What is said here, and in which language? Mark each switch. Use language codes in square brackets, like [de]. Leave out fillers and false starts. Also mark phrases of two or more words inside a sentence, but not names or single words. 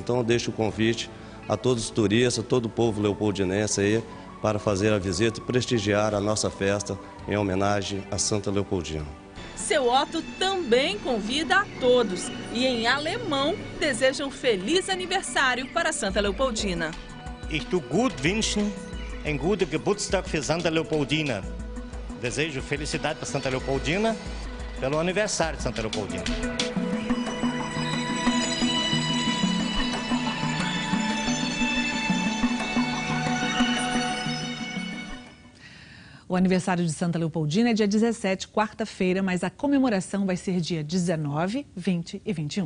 [pt] Então eu deixo o convite a todos os turistas, a todo o povo leopoldinense aí, para fazer a visita e prestigiar a nossa festa em homenagem a Santa Leopoldina. Seu Otto também convida a todos e em alemão deseja um feliz aniversário para Santa Leopoldina. [de] Ich tu gut wünschen, ein guter Geburtstag für Santa Leopoldina. [pt] Desejo felicidade para Santa Leopoldina pelo aniversário de Santa Leopoldina. O aniversário de Santa Leopoldina é dia 17, quarta-feira, mas a comemoração vai ser dia 19, 20 e 21.